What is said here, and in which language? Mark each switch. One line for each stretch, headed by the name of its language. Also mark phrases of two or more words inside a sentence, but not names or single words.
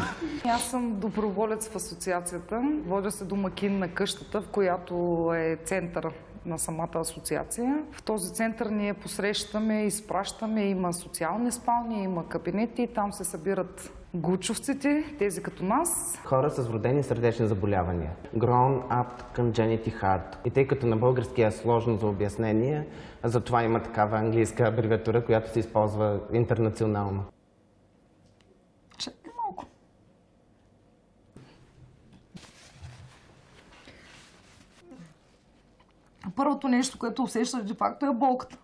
Bulgarian: Аз съм доброволец в асоциацията. Водя се домакин на къщата, в която е център на самата асоциация. В този център ние посрещаме, изпращаме, има социални спални, има кабинети, там се събират гучовците, тези като нас. Хора с вродени сърдечни заболявания.
English: Grown up congenital heart.
Bulgarian: И тъй като на български е сложно за обяснение, затова има такава английска абревиатура, която се използва интернационално. Чакай малко. Първото нещо, което усещаш де факто е болката.